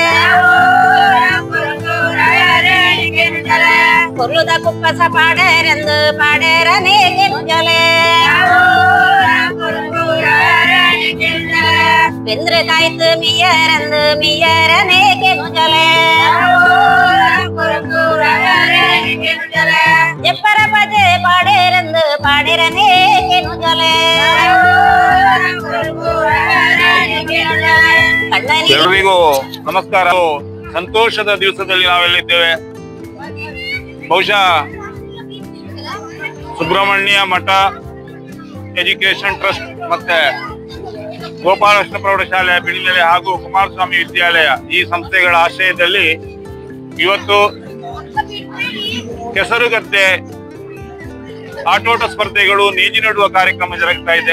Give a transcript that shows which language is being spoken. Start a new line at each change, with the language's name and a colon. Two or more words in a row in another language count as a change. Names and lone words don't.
Tulu: ಕುರ್ಲುದ ಕುಪ್ಪಸ ಪಾಡೇರೆಂದು ಪಾಡೇರನೆ ಕೇನು ಜಲೆ ಬೆಂದ್ರ ಕಾಯ್ತು ಮಿಯರೆಂದು ಮಿಯರನೆ ಕೇನು ಜಲೆ ಎಪ್ಪರ ಪಜೆ ಪಾಡೇರೆಂದು ಪಾಡೇರನೆ ಕೇನು ಜಲೆ
Kannada: ಎಲ್ಲರಿಗೂ ನಮಸ್ಕಾರ. ಸಂತೋಷದ ದಿವಸದಲ್ಲಿ ನಾವೆಲ್ಲಿದ್ದೇವೆ. ಬಹುಶಃ ಸುಬ್ರಹ್ಮಣ್ಯ ಮಠ ಎಜುಕೇಶನ್ ಟ್ರಸ್ಟ್ ಮತ್ತೆ ಗೋಪಾಲಕೃಷ್ಣ ಪ್ರೌಢಶಾಲೆ ಬಿಳಿನೆಲೆ ಹಾಗೂ ಕುಮಾರಸ್ವಾಮಿ ವಿದ್ಯಾಲಯ ಈ ಸಂಸ್ಥೆಗಳ ಆಶ್ರಯದಲ್ಲಿ ಇವತ್ತು ಕೆಸರುಗದ್ದೆ ಆಟೋಟ ಸ್ಪರ್ಧೆಗಳು ನೇಜಿ ನೆಡುವ ಕಾರ್ಯಕ್ರಮ ಜರುಗ್ತಾ ಇದೆ.